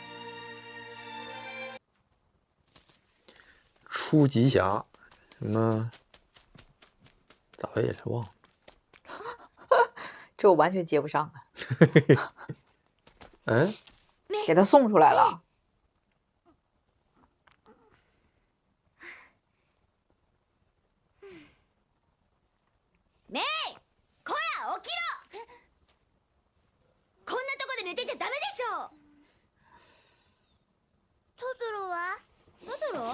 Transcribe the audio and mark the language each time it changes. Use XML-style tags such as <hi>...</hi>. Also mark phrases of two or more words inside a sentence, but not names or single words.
<zh>初级侠，什么？咋背也是忘了。这我完全接不上啊！哎，给他送出来了。</zh> <ja>メイ、こら起きろ！こんなとこで寝てちゃダメでしょ！トトロは？トトロ？</ja>